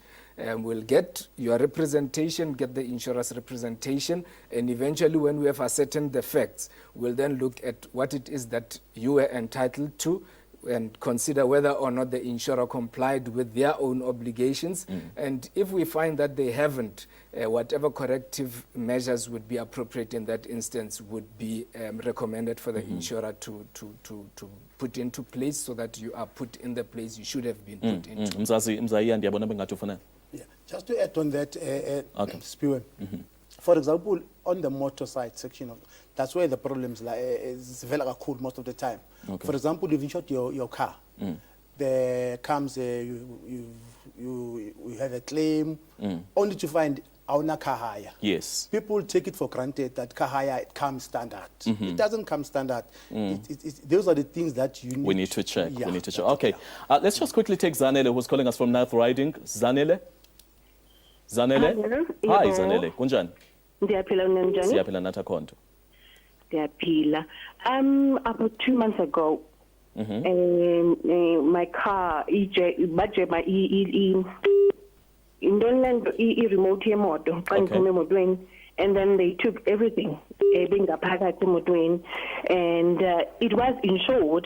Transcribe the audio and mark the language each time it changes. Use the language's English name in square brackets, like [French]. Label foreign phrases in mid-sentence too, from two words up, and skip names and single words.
[English] We'll get your representation, get the insurer's representation, and eventually when we have ascertained the facts, we'll then look at what it is that you were entitled to and consider whether or not the insurer complied with their own obligations. And if we find that they haven't, whatever corrective measures would be appropriate in that instance would be recommended for the insurer to put into place so that you are put in the place you should have been put into. [Xhosa] Mzazi ndiyabona bengathi ufuna. [English] Yeah. Just to add on that, Okay. Spiwen, for example, on the motor side section, that's where the problems is very cool most of the time. Okay. For example, you've insured your car. There comes you have a claim, only to find our car hire. Yes. People take it for granted that car hire it comes standard. It doesn't come standard. Those are the things that you need. We need to check. Yeah, We need to check. that's Okay. Let's just quickly take Zanele, who's calling us from North Riding. Zanele? Zanele? Hello. Hi, [Zulu] Yebo. [Xhosa] Zanele. Kunjani? Ndiyaphila unjani? Siyaphila nathi akhonto. Ndiyaphila. [English] About 2 months ago, my car, remote yemoto, Okay. and then they took everything, and it was insured.